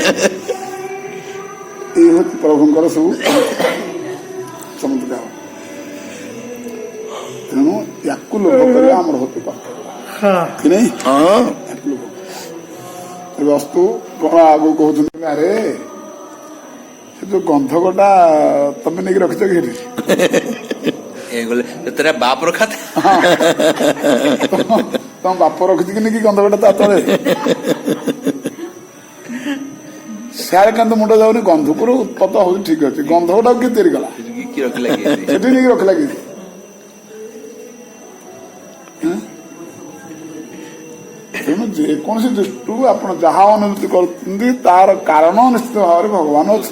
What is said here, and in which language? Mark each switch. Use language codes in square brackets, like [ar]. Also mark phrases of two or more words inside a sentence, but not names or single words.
[or] ଏଇ ହଉଛି ପ୍ରଭୁଙ୍କର ସବୁ ଚମତ୍କାର। ତେଣୁ ୟାକୁ ଲୋଭ କରିବା ଆମର ହଉଛି କର୍ତ୍ତବ୍ୟ କି ନାଇଁ? ବସ୍ତୁ କଣ ଆଗକୁ କହୁଛନ୍ତି, ଆରେ ସେ ଯୋଉ ଗନ୍ଧକଟା ତମେ ନେଇକି ରଖିଛ କି ସେଠି? [hi] तेरा बाप रखा था। [or] ତମ ବାପ ରଖିଛି କି ନେଇକି ଗନ୍ଧକଟା ତା ତଳେ? ସିଆଡେ କିନ୍ତୁ ମୁଣ୍ଡ ଯାଉନି। ଗନ୍ଧକରୁ ଉତ୍ପତ୍ତ ହଉଛି ଠିକ ଅଛି, ଗନ୍ଧକଟାକୁ କିଏ ତିଆରି କଲା? ସେଠି ନେଇକି ରଖିଲା କି? ତେଣୁ ଯେକୌଣସି ଦୃଷ୍ଟିରୁ ଆପଣ ଯାହା ଅନୁଭୂତି କରୁଛନ୍ତି ତାର କାରଣ ନିଶ୍ଚିତ ଭାବରେ ଭଗବାନ ଅଛନ୍ତି,